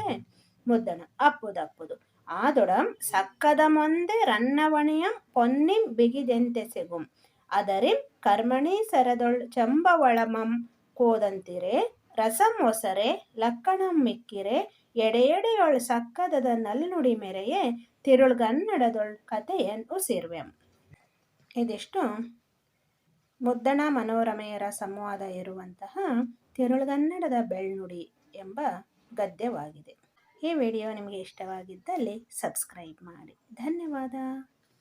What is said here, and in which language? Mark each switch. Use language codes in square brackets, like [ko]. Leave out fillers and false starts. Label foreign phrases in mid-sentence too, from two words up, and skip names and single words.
[kn] ಮುದ್ದಣ ಅಪ್ಪುದಪ್ಪುದು ಆದೊಡಂ ಸಕ್ಕದಮೊಂದೆ ರನ್ನವಣಿಯಂ ಪೊನ್ನಿಂ ಬಿಗಿದೆಂತೆಸೆಗುಂ ಅದರಿಂ ಕರ್ಮಣಿ ಸರದೊಳ್ ಚಂಬವಳಮಂ ಕೋದಂತಿರೆ ರಸಂ ಒಸರೆ ಲಕ್ಕಣಂ ಮಿಕ್ಕಿರೆ ಎಡೆಯೊಳ್ ಸಕ್ಕದದ ನಲ್ನುಡಿ ಮೆರೆಯೇ ತಿರುಳುಗನ್ನಡದೊಳ್ ಕಥೆಯನ್ ಉಸಿರ್ವೆಂ. ಇದಿಷ್ಟು ಮುದ್ದಣ ಮನೋರಮೆಯರ ಸಂವಾದ ಇರುವಂತಹ ತಿರುಳುಗನ್ನಡದ ಬೆಳ್ನುಡಿ ಎಂಬ ಗದ್ಯವಾಗಿದೆ. ಈ ವಿಡಿಯೋ ನಿಮಗೆ ಇಷ್ಟವಾಗಿದ್ದಲ್ಲಿ ಸಬ್ಸ್ಕ್ರೈಬ್ ಮಾಡಿ. ಧನ್ಯವಾದ.